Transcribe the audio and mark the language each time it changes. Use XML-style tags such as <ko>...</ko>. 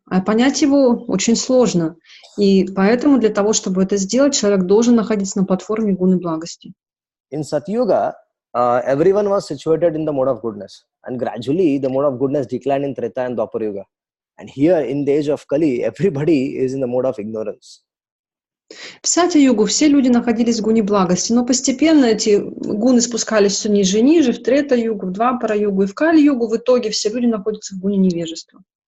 <ru>А понять его очень сложно. И поэтому для того, чтобы это сделать, человек должен находиться на платформе гуны благости.</ru> <en>In Satyuga, everyone was situated in the mode of goodness. And gradually, the mode of goodness declined in Treta and Dwapar Yuga. And here in the age of Kali, everybody is in the mode of ignorance.</en> <ru>В Сатья-югу все люди находились в гуне благости, но постепенно эти гуны спускались все ниже и ниже, в Трета-югу, в Двапара-югу и в Кали-югу. В итоге все люди находятся в гуне невежества.</ru>